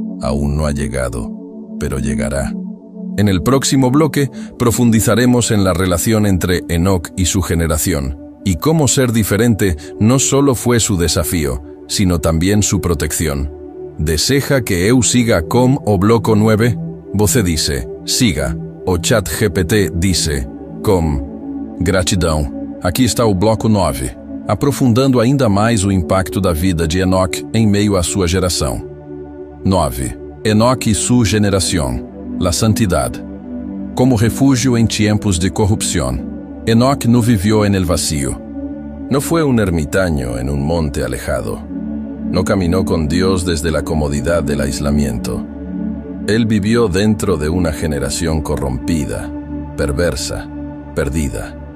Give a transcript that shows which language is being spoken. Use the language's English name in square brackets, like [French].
[Spanish] Aún no ha llegado, pero llegará. En el próximo bloque profundizaremos en la relación entre Enoc y su generación, y cómo ser diferente no solo fue su desafío, sino también su protección. [Portuguese] ¿Deseja que eu siga com o bloco 9? Você dice, siga, o ChatGPT dice, com. Gratidão. Aqui está o bloco 9, aprofundando ainda mais o impacto da vida de Enoc em meio à sua geração. [Spanish] 9. Enoc y su generación. La santidad. Como refugio en tiempos de corrupción. Enoc no vivió en el vacío. No fue un ermitaño en un monte alejado. No caminó con Dios desde la comodidad del aislamiento. Él vivió dentro de una generación corrompida, perversa, perdida.